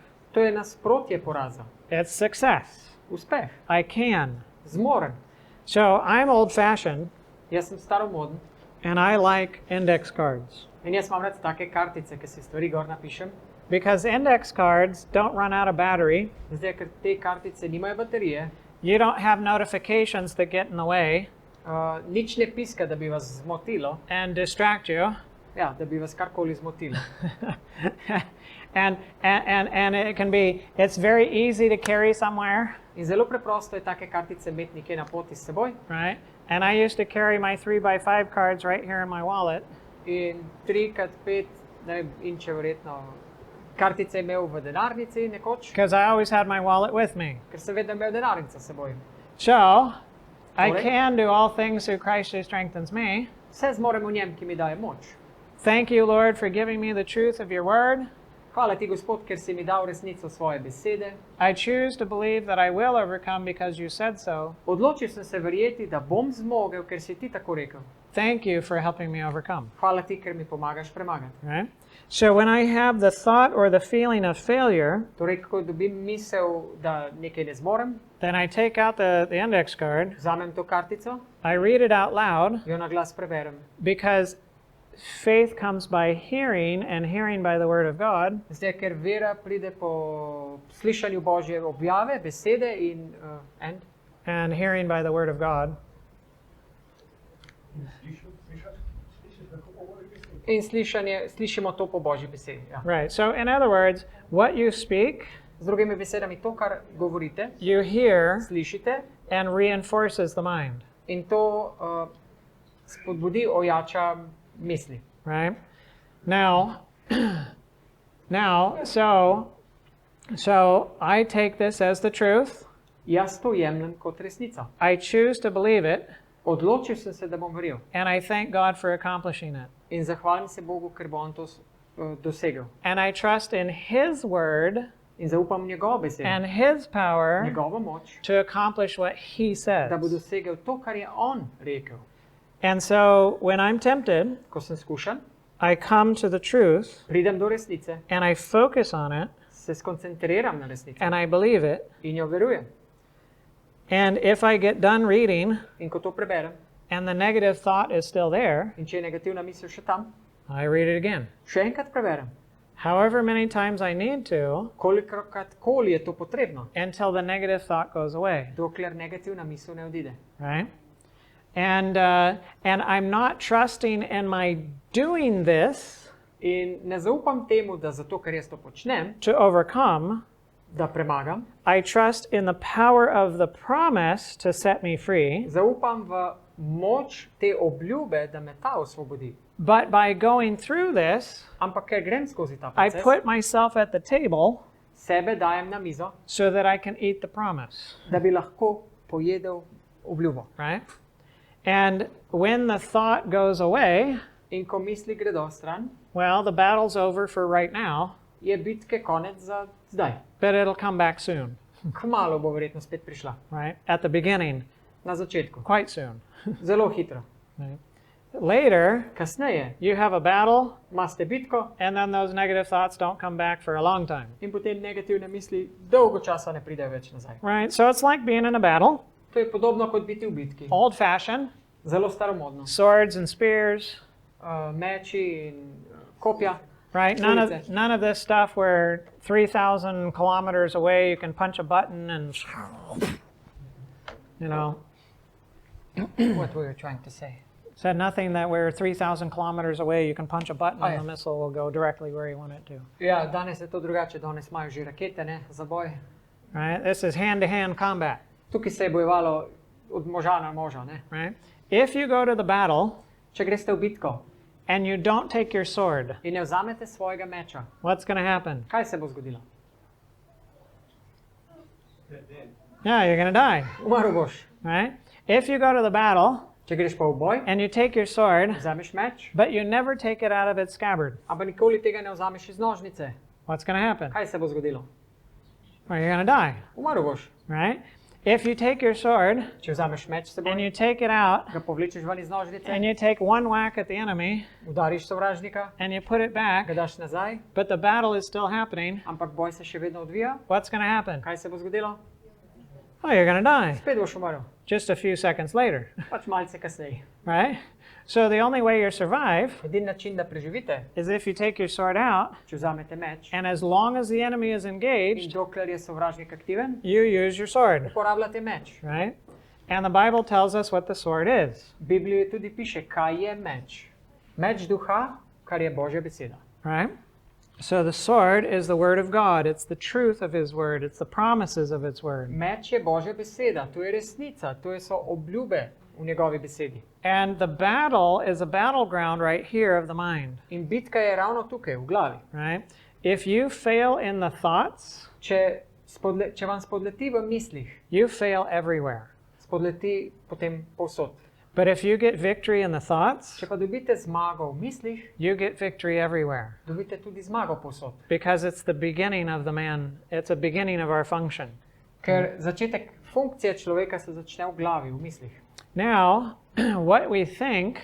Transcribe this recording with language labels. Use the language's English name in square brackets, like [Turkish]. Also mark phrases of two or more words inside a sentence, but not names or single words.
[Slovenian] To je nasprotje poraza. [English] It's success. [Slovenian] Uspeh. [English] I can. [Slovenian] Zmorem. [English] So I'm old-fashioned, [Slovenian] Jaz sem staromoden [English] and I like index cards. [Slovenian] in jaz imam rad take kartice, ki si stvari gor napišem. [English] Because index cards don't run out of battery, [Slovenian] Zdaj, ker te kartice nimajo baterije [English] You don't have notifications that get in the way [Slovenian] Nič ne piska, da bi vas zmotilo, [English] and distract you. [Slovenian] ja, da bi vas karkoli zmotilo. [English] And it can be, it's very easy to carry somewhere, [Slovenian] In zelo preprosto je take kartice imeti nekje na poti s seboj. [English] right? And I used to carry my 3x5 cards right here in my wallet. [Slovenian] In 3x5, ne vem, inče verjetno, kartice imel v denarnici nekoč, [English] Because I always had my wallet with me. [Slovenian] ker sem vedno imel denarnico s seboj. [English] So, I Correct. can do all things through Christ who strengthens me. [Slovenian] Vse zmorem v njem, ki mi daje moč. [English] Thank you, Lord, for giving me the truth of your word. [Slovenian] Hvala ti, Gospod, ker si mi dal resnico svoje besede. [English] I choose to believe that I will overcome because you said so. [Slovenian] Odločil sem se verjeti, da bom zmogel, ker si ti tako rekel. [English] Thank you for helping me overcome. [Slovenian] Hvala ti, ker mi pomagaš premagati. [English] Right? So when I have the thought or the feeling of failure, [Slovenian] Torej, ko dobim misel, da nekaj ne zmorem, [English] then I take out the index card, [Slovenian] vzamem to kartico, [English] I read it out loud, [Slovenian] jo na glas preberem. [English] because faith comes by hearing and hearing by the word of God. [Slovenian] Zdaj, ker vera pride po slišanju Božje objave, besede [English] And hearing by the word of God. [Slovenian] in slišimo to po Božji besedi. Ja. [English] Right. So in other words, what you speak, [Slovenian] Z drugimi besedami, to, kar govorite, [English] you hear [Slovenian] slišite [English] and reinforces the mind. [Slovenian] in to spodbudi, ojača misli. [English] Right? Now, so I take this as the truth. [Slovenian] Jaz to jemljem kot resnico. [English] I choose to believe it, [Slovenian] Odločil sem se, da bom verjel. [English] and I thank God for accomplishing it. [Slovenian] In zahvalim se Bogu, ker bo on to dosegel. [English] And I trust in His word [Slovenian] In zaupam v njegovo besedo, [English] and His power [Slovenian] njegovo moč, [English] to accomplish what He says. [Slovenian] da bo dosegel to, kar je on rekel. [English] And so when I'm tempted, [Slovenian] Ko sem skušan, [English] I come to the truth [Slovenian] pridem do resnice, [English] and I focus on it [Slovenian] se skoncentriram na resnico [English] and I believe it. [Slovenian] in jo verujem. [English] And if I get done reading [Slovenian] In ko to preberem, [English] and the negative thought is still there, [Slovenian] in če je negativna misel še tam, [English] I read it again. [Slovenian] še enkrat preberem. [English] However many times I need to [Slovenian] Kolikokoli je to potrebno, [English] until the negative thought goes away, [Slovenian] dokler negativna misel ne odide. [English] right? And I'm not trusting in my doing this [Slovenian] In ne zaupam temu, da zato, ker jaz to počnem, [English] to overcome. [Slovenian] da premagam, [English] I trust in the power of the promise to set me free. [Slovenian] zaupam v moč te obljube, da me ta osvobodi. [English] But by going through this, [Slovenian] Ampak ker grem skozi ta [English] I [Slovenian] proces, [English] put myself at the table [Slovenian] sebe dajem na mizo, [English] so that I can eat the promise, [Slovenian] da bi lahko pojedel obljubo. [English] right? And when the thought goes away, [Slovenian] In ko misli gredo stran, [English] well, the battle's over for right now, [Slovenian] je bitke konec za zdaj. [English] but it'll come back soon, [Slovenian] Kmalu bo verjetno spet prišla. [English] right? At the beginning, [Slovenian] Na začetku. [English] quite soon. [Slovenian] Zelo hitro. [English] Right? Later, [Slovenian] Kasneje [English] you have a battle, [Slovenian] imate bitko [English] and then those negative thoughts don't come back for a long time, [Slovenian] in potem negativne misli dolgo časa ne pridejo več nazaj. [English] right? So it's like being in a battle, [Slovenian] To je podobno kot biti v bitki. [English] old-fashioned, [Slovenian] Zelo staromodno. [English] swords and spears, [Slovenian] Meči in kopja. [English] right? None of this stuff where 3,000 kilometers away you can punch a button and, you know, What were you trying to say? said nothing that where 3,000 kilometers away you can punch a button Oh, and yeah. the missile will go directly where you want it to, [Slovenian] Ja, danes je to drugače. Danes imajo že rakete, ne, za boj. [English] right? This is hand-to-hand combat, [Slovenian] Tukaj se je bojevalo od moža na moža, ne. [English] right? If you go to the battle [Slovenian] Če greste v bitko [English] and you don't take your sword, [Slovenian] in ne vzamete svojega meča, [English] what's going to happen? [Slovenian] kaj se bo zgodilo? [English] Yeah, you're going to die, [Slovenian] Umrl boš. [English] right? If you go to the battle [Slovenian] Če greš pa v boj, [English] and you take your sword, [Slovenian] vzameš meč, [English] but you never take it out of its scabbard, [Slovenian] ampak nikoli tega ne vzameš iz nožnice, [English] what's going to happen? [Slovenian] kaj se bo zgodilo? [English] Well, you're going to die, [Slovenian] Umrl boš. [English] right? If you take your sword [Slovenian] Če vzameš meč s seboj, [English] and you take it out [Slovenian] ga povlečeš ven iz nožnice, [English] and you take one whack at the enemy [Slovenian] udariš sovražnika, [English] and you put it back, [Slovenian] ga daš nazaj, [English] but the battle is still happening, [Slovenian] ampak boj se še vedno odvija, [English] what's going to happen? [Slovenian] kaj se bo zgodilo? [English] oh, you're going to die [Slovenian] spet boš umrl. [English] just a few seconds later, [Slovenian] Pač malce kasneje. [English] right? So the only way you survive [Slovenian] Edini način, da preživite, [English] is if you take your sword out, [Slovenian] če vzamete meč [English] and as long as the enemy is [Slovenian] in [English] engaged, [Slovenian] dokler je sovražnik aktiven, [English] you use your sword, [Slovenian] uporabljate meč. [English] right? And the Bible tells us what the sword is, [Slovenian] V Bibliji tudi piše, kaj je meč. Meč duha, kar je Božja beseda. [English] right? So the sword is the word of God. It's the truth of his word. It's the promises of its word. [Slovenian] Meč je Božja beseda, to je resnica, to so obljube v njegovi besedi. [English] And the battle is a battleground right here of the mind, [Slovenian] In bitka je ravno tukaj, v glavi. [English] right? If you fail in the thoughts, [Slovenian] Če vam spodleti v mislih, [English] you fail everywhere. [Slovenian] spodleti potem povsod. [English] But if you get victory in the thoughts, [Slovenian] Če pa dobite zmago v mislih, [English] you get victory everywhere, [Slovenian] dobite tudi zmago povsod. [English] because it's the beginning of the man. It's a beginning of our function. [Slovenian] Ker začetek funkcije človeka se začne v glavi, v mislih. [English] Now, what we think